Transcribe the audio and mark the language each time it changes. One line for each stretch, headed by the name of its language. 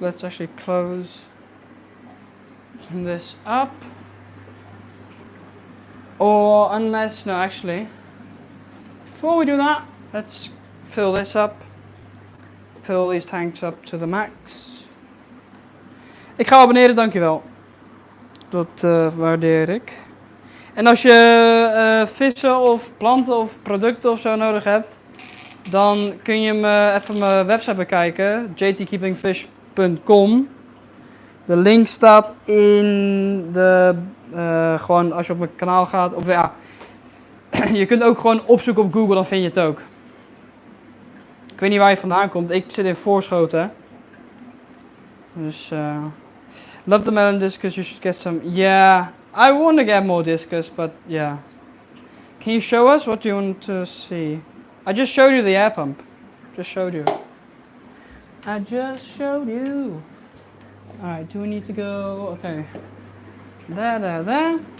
English: Let's actually close this up. Or unless, no, actually, before we do that, let's fill this up. Fill these tanks up to the max.
Dutch: Ik ga abonneren, dankjewel. Dat waardeer ik. En als je vissen of planten of producten of zo nodig hebt, dan kun je even mijn website bekijken, jtkeepingfish.com. De link staat in de, gewoon als je op mijn kanaal gaat, of ja, je kunt ook gewoon opzoeken op Google, dan vind je het ook. Ik weet niet waar je vandaan komt, ik zit in Voorschoten.
English: Dus, love the melon discus, you should get some. Yeah, I want to get more discus, but yeah. Can you show us? What do you want to see? I just showed you the air pump. Just showed you. I just showed you. Alright, do we need to go? Okay. There.